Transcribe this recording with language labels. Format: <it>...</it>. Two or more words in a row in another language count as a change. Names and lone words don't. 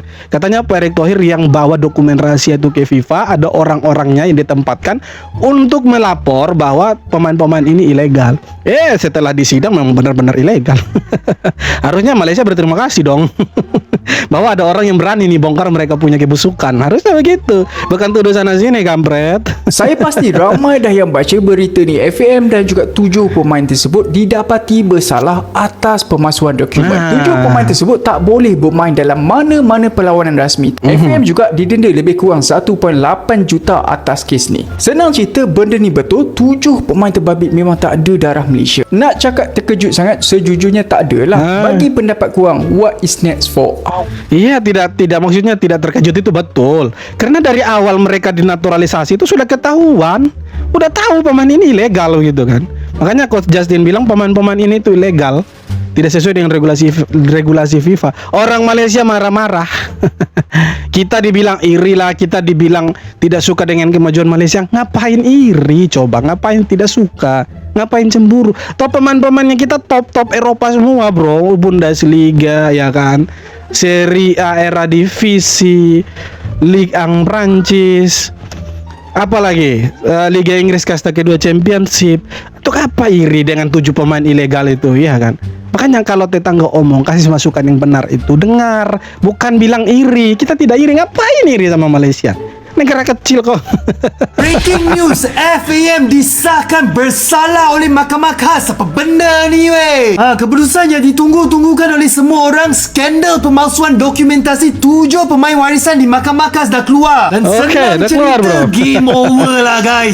<id>Katanya Pak Erick Thohir yang bawa dokumen rahasia itu ke FIFA, ada orang-orangnya yang ditempatkan untuk melapor bahwa pemain-pemain ini ilegal. Setelah disidang memang benar-benar ilegal. Harusnya Malaysia berterima kasih dong. Bahwa ada orang yang berani nih bongkar mereka punya kebusukan. Harusnya begitu. Bukan tuduh sana sini, kampret.</id> <ms>Saya pasti ramai dah yang baca berita ni. FAM dan juga 7 pemain tersebut didapati bersalah atas pemalsuan dokumen. 7 pemain tersebut tak boleh bermain dalam mana-mana perlawanan rasmi. FAM juga didenda lebih kurang 1.8 juta atas kes ni. Senang cerita, benda ni betul. 7 pemain terbabit memang tak ada darah Malaysia. Nak cakap terkejut sangat, sejujurnya tak adalah. Bagi pendapat kurang,</ms> <en>what is next for our...</en> <id>Iya, tidak maksudnya tidak terkejut itu betul. Karena dari awal mereka dinaturalisasi itu sudah ketahuan. Udah tahu pemain ini ilegal gitu kan. Makanya Coach Justin bilang pemain-pemain ini itu ilegal. Tidak sesuai dengan regulasi FIFA. Orang Malaysia marah-marah. Kita dibilang iri lah, kita dibilang tidak suka dengan kemajuan Malaysia. Ngapain iri coba? Ngapain tidak suka? Ngapain cemburu? Top pemain-pemainnya kita top Eropa semua, bro. Bundesliga ya kan. Serie A era divisi, Ligue 1 Prancis, apalagi Liga Inggris kasta kedua Championship. Untuk apa iri dengan 7 pemain ilegal itu, ya kan? Makanya kalau tetangga omong, kasih masukan yang benar itu dengar, bukan bilang iri. Kita tidak iri, ngapain iri sama Malaysia? Negara kecil kok.</id> <en>Breaking news,</en> <ms>FAM disahkan bersalah oleh Mahkamah Khas. Apa benda ni weh? Keputusan yang ditunggu-tunggukan oleh semua orang. Skandal pemalsuan dokumentasi 7 pemain warisan di Mahkamah Khas dah keluar. Dan senang dah keluar, cerita, bro.</ms> <en>game over lah guys.</en>